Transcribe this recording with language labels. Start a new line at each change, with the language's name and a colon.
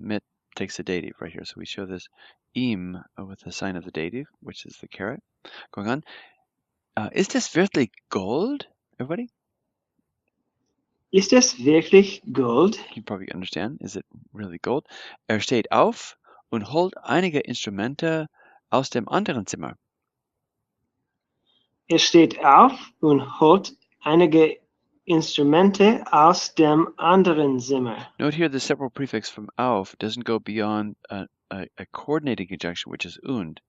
English: Mit takes the dative right here. So we show this ihm with the sign of the dative, which is the caret. Going on.
German: Ist das wirklich Gold,
English: everybody?
German: Ist es wirklich Gold?
English: You probably understand. Is it really gold?
German: Steht auf und holt einige Instrumente aus dem anderen Zimmer. Steht auf und holt einige Instrumente aus dem anderen Zimmer.
English: Note here the separate prefix from auf doesn't go beyond a coordinating conjunction, which is und.